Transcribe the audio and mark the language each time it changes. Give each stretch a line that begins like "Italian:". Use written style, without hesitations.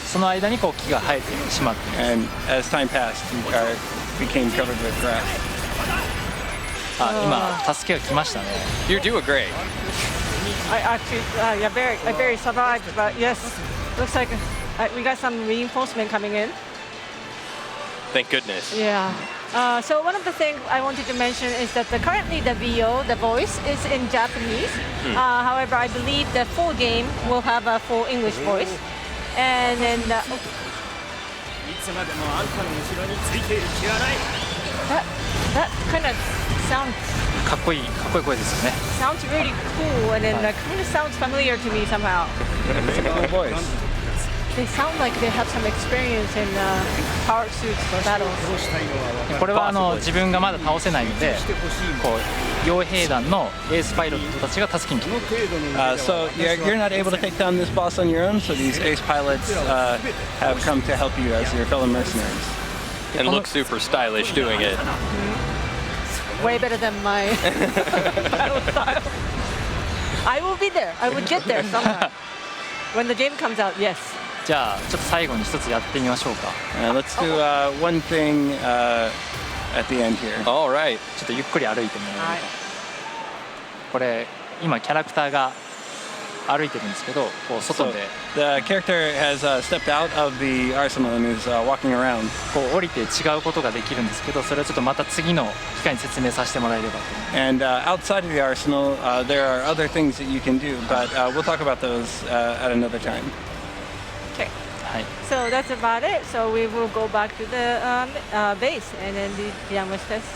Japanese: その間にこう木が生えてしまっています。
English: and as time passed, he became covered with grass.
Japanese: 今助けが来ましたね。
English: You're doing great. I actually, yeah, I barely survived, but yes, looks like we got some reinforcement coming in. Thank goodness. Yeah. So one of the things I wanted to mention is that currently the VO, the voice, is in Japanese. However, I believe the full game will have a full English voice. And then that kind of sounds
Japanese: かっこいい声ですよね。
English: sounds really cool, and then that kind of sounds familiar to me somehow. Good voice. They sound like they have some experience in power suits battles.
Japanese: これは自分がまだ倒せないので、こう傭兵団のエースパイロットたちが助けに来てる。
English: So you're not able to take down this boss on your own. So these ace pilots have come to help you as your fellow mercenaries. And look super stylish doing it. Way better than my battle style. I will be there. I will get there sometime. When the game comes out, yes.
Japanese: じゃあちょっと最後に一つやってみましょうか。
English: Let's do one thing at the end here. All right.
Japanese: ちょっとゆっくり歩いてもらえるこれ今キャラクターが歩いてるんですけど、こう外
English: So
Japanese: で
English: the character has stepped out of the arsenal and is walking around.
Japanese: こう降りて違うことができるんですけど、それをちょっとまた次の機会に説明させてもらえればと思います。
English: And outside of the arsenal, there are other things that you can do, but we'll talk about those at another time. Okay.
Japanese: はい。
English: So that's about it. So we will go back to the base and then the Diamond test.